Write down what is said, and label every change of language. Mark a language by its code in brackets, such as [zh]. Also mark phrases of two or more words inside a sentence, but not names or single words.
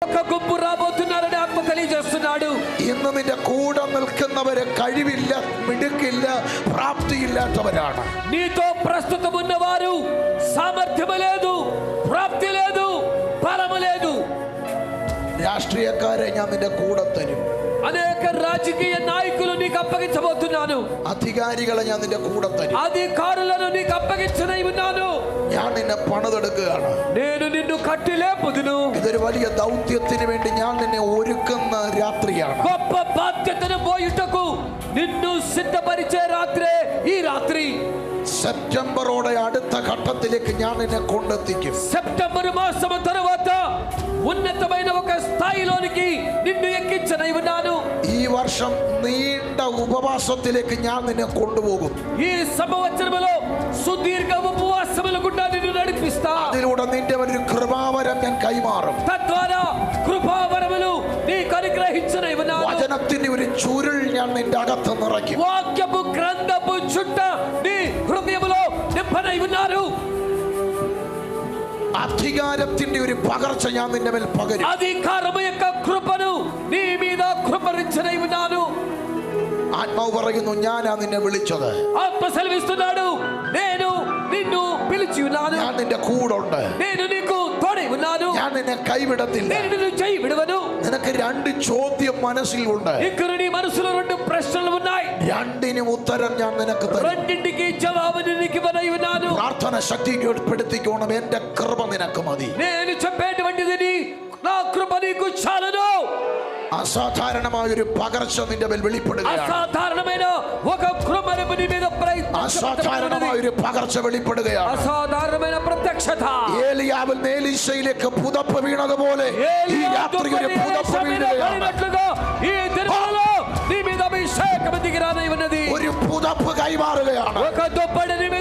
[te] ఒక గుంపు రాబోతున్నారని ఆత్మ తెలియజేస్తున్నాడు. [ml] ഇന്ന് നിന്റെ കൂടെ നിൽക്കുന്നവര് കഴിവില്ല, മിടുക്കില്ല, പ്രാപ്തിയില്ലാത്തവരാണ്. [te] నీతో ప్రస్తుతం ఉన్నవారు సామర్థ్యము లేదు, ప్రాప్తి లేదు, బలము లేదు. [ml] രാഷ്ട്രീയക്കാരെ ഞാൻ നിന്റെ കൂടെ തരും. [te] అనేక రాజకీయ నాయకులు నీకు అప్పగించబోతున్నాను. [ml] അധികാരികളെ ഞാൻ നിന്റെ കൂടെ തരും. [te] అధికారులను నీకు అప్పగించనై ఉన్నాను. [ml] ഞാൻ നിന്നെ പണിതെടുക്കുകയാണ്. [te] నేను నిన్ను కట్టి లేపుదును. [ml] ഇതൊരു വലിയ ദൗത്യത്തിന് വേണ്ടി ഞാൻ നിന്നെ ഒരുക്കുന്ന രാത്രിയാണ്. [te] గొప్ప బాధ్యతను పోయుటకు నిన్ను సిద్ధపరిచే రాత్రే ఈ రాత్రి. [ml] സെപ്റ്റംബറോടെ അടുത്ത ഘട്ടത്തിലേക്ക് ഞാൻ നിന്നെ കൊണ്ടെത്തിക്കും. [te] సెప్టెంబర్ మాసము తరువాత ఉన్నతమైన ఒక స్థాయిలోనికి నిన్ను ఎక్కించనై ఉన్నాను. [ml] ഈ വർഷം നീണ്ട ఉపవాസത്തിലേക്ക് ഞാൻ നിന്നെ കൊണ്ടുപോകും. [te] ఈ సంవత్సరములో సుదీర్ఘ ఉపవాసముల గుండా నిన్ను నడిపిస్తా. [ml] അതിലൂടെ നിന്റെ ഒരു കൃപാവരം ഞാൻ കൈമാറും. [te] తద్వారా కృపావరములు నీకు అనుగ్రహించనై ఉన్నాను. [ml] വചനത്തിന്റെ ഒരു ചുരുൾ ഞാൻ നിന്റെ അകത്ത് നിറയ്ക്കും. [te] వాక్యపు గ్రంథపు చుట్ట నీ హృదయములో నింపనై ఉన్నారు. [ml] അധികാരത്തിന്റെ ഒരു പകർച്ച ഞാൻ നിന്റെ മേൽ പകരും. [te] అధికారము యొక్క కృపను నీ మీద కృపరించనై ఉన్నాను. [ml] ആത്മാവ് പറയുന്നു, ഞാനാ നിന്നെ വിളിച്ചത്. [te] ఆత్మ సెలవిస్తున్నాడు, నేను నిన్ను పిలిచి ఉన్నాను. [ml] ഞാൻ നിന്റെ കൂടുണ്ട്. [te] నేను నీకు తోడై ఉన్నాను. [ml] ഞാൻ നിന്നെ കൈവിടത്തില്ല. [te] నేను నిన్ను చేయి విడవను. [ml] നിനക്ക് രണ്ട് ചോദ്യം മനസ്സിലുണ്ട്. [te] ఇక్కడ నీ మనసులో రెండు ప్రశ్నలు ఉన్నాయి. [ml] രണ്ടിനും ഉത്തരം ഞാൻ നിനക്ക് തരും. [te] రెండింటికి జవాబు నీకు ఇవ్వనై ఉన్నాను. [ml] പ്രാർത്ഥന ശക്തിപ്പെടുത്തിക്കോണം. എന്റെ കൃപ നിനക്ക് മതി. [te] నేను చెప్పేటువంటిది నా కృప నీకు చాలును. [ml] അസാധാരണമായൊരു പകർച്ച നിന്റെ മേൽ വെളിപ്പെടുകയാണ്. [te] అసాధారణమైన ఒక కృపను నీ మీద [ml] അസാധാരണമായൊരു പകർച്ച വെളിപ്പെടുകയാണ്. [te] అసాధారణమైన ప్రత్యక్షత. [ml] ഏലിയാവിൽ എലീശയിലേക്ക് പുതപ്പ് വീണതുപോലെ ഈ രാത്രി ഒരു പുതപ്പ് വീഴുകയാണ്. [te] ఈ దినములలో నీ మీద అభిషేకం దిగిరానై ఉన్నది. [ml] ഒരു പുതപ്പ് കൈമാറുകയാണ്. [te] ఒక దుప్పటి